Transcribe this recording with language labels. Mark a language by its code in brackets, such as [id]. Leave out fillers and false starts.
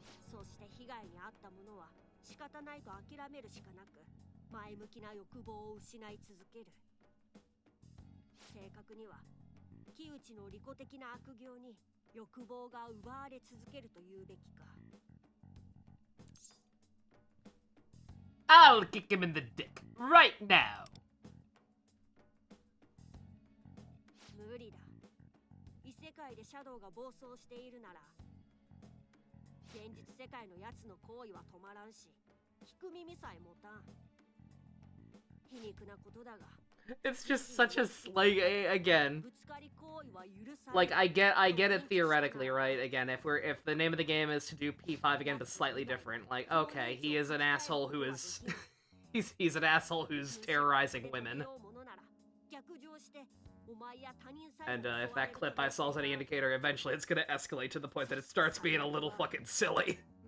[ja] そして被害に遭った者は仕方ないと諦めるしかなく、前向きな欲望を失い続ける。正確には木内の利己的な悪行に欲望が奪われ続けると言うべきか。 [en] I'll kick him in the dick right now. [ja] 無理だ。異世界でシャドウが暴走しているなら、現実世界のやつの行為は止まらんし、聞く耳さえ持たん。皮肉なことだが。 [en] It's just such a again. [ja] ぶつかり行為は許される。 [en] Like I get it theoretically, right? Again, if the name of the game is to do P5 again, but slightly different. Like, okay, he is an asshole who is he's an asshole who's terrorizing women. And if that clip I saw is any indicator, eventually it's gonna escalate to the point that it starts being a little fucking silly.